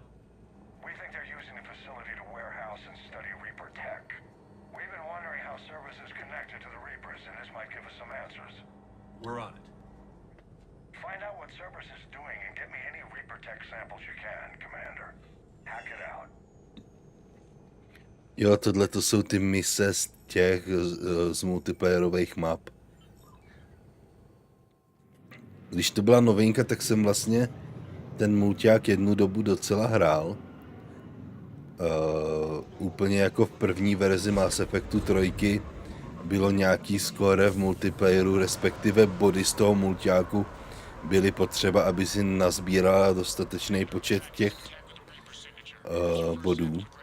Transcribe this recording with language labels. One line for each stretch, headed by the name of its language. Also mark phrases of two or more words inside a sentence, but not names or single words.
English: We think they're using the facility to warehouse and study Reaper tech. We've been wondering how Cerberus is connected to the Reapers, and this might give us some answers. We're on it. Find out what Cerberus is doing and get me any Reaper tech samples you can, Commander. Hack it out.
Czech: Jo, tohle to jsou ty mise z multiplayerových map. Když to byla novinka, tak jsem vlastně ten mulťák jednu dobu docela hrál. Úplně jako v první verzi Mass Effectu 3 bylo nějaký skóre v multiplayeru, respektive body z toho mulťáku byly potřeba, aby si nazbírala dostatečný počet těch bodů.